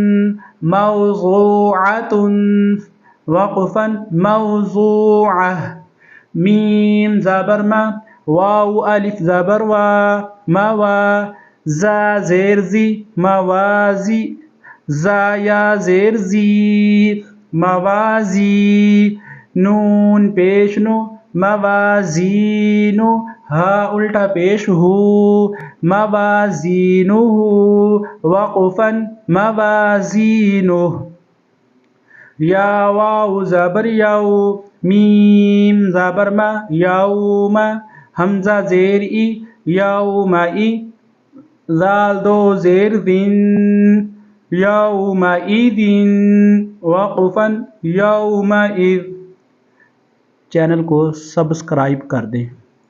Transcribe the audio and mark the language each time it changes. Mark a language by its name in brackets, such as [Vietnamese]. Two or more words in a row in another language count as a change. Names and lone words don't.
[Urdu] موضوعۃ وقفا موضوعہ میم زبر ما واو الف زبر وا موا زا زیر زی موازی زا یا زیر زی موازی نون پیش نو موازینو ہا الٹا پیش ہو موازینہ وقفا موازینہ یا واو زبر یو میم زبر ما یوم حمزہ زیر ای یومئی ذال دو زیر ذن یومئذ وقفا یومئذ چینل کو سبسکرائب کر دیں۔